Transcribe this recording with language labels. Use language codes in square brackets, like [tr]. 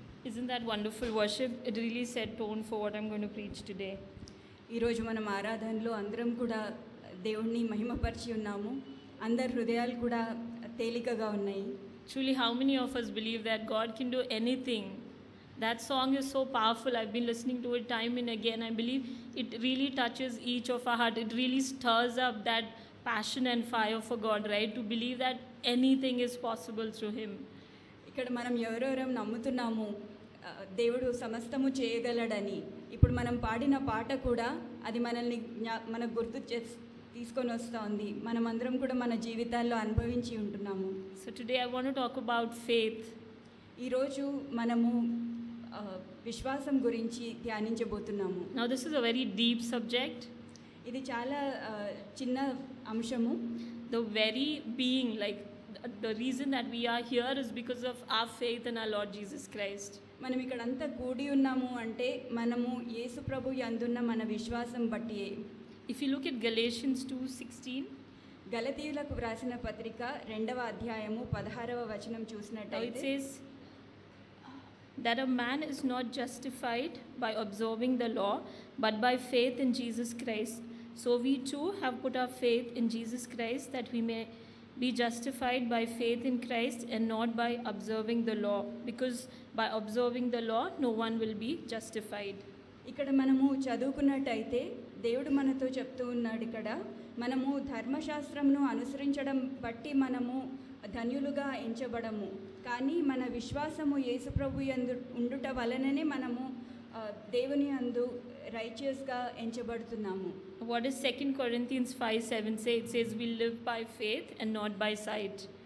[en] Isn't that wonderful worship? It really set tone for what I'm going to preach today. [te] ఈరోజు మనం ఆరాధనలో అందరం కూడా దేవుణ్ణి మహిమపరిచి ఉన్నాము. అందరి హృదయాలు కూడా తేలికగా ఉన్నాయి. [en] Truly, how many of us believe that God can do anything? That song is so powerful. I've been listening to it time and again. I believe it really touches each of our heart. It really stirs up that passion and fire for God, right? To believe that anything is possible through Him. [te] ఇక్కడ మనం ఎవరెవరం నమ్ముతున్నాము దేవుడు సమస్తము చేయగలడని. ఇప్పుడు మనం పాడిన పాట కూడా అది మనల్ని మనకు గుర్తు తీసుకొని వస్తూ ఉంది. మనమందరం కూడా మన జీవితాల్లో అనుభవించి ఉంటున్నాము. [en] So today I want to talk about faith. [te] ఈరోజు మనము విశ్వాసం గురించి ధ్యానించబోతున్నాము. [en] Now this is a very deep subject. [te] ఇది చాలా చిన్న అంశము. [en] The very being, like the reason that we are here is because of our faith in our Lord Jesus Christ. [te] మనం ఇక్కడ అంతా కూడి ఉన్నాము అంటే మనము యేసు ప్రభు యందున్న మన విశ్వాసం బట్టి. [en] If you look at Galatians 2:16, [te] గలతీయులకు వ్రాసిన పత్రిక 2వ అధ్యాయము 16వ వచనం చూసినట్లయితే [en] it says, that a man is not justified by observing the law, but by faith in Jesus Christ. So we too have put our faith in Jesus Christ, that we may be justified by faith in Christ and not by observing the law, because by observing the law no one will be justified. [te] ఇక్కడ మనము చదువుకున్నట్టయితే దేవుడు మనతో చెప్తూ ఉన్నాడు, ఇక్కడ మనము ధర్మశాస్త్రంను అనుసరించడం బట్టి మనము ధన్యులుగా ఎంచబడము, కానీ మన విశ్వాసము యేసుప్రభు యందు ఉండుట వలననే మనము దేవుని యందు రైచియస్గా ఎంచబడుతున్నాము. [en] What does 2 Corinthians 5:7 say? It says we live by faith and not by sight.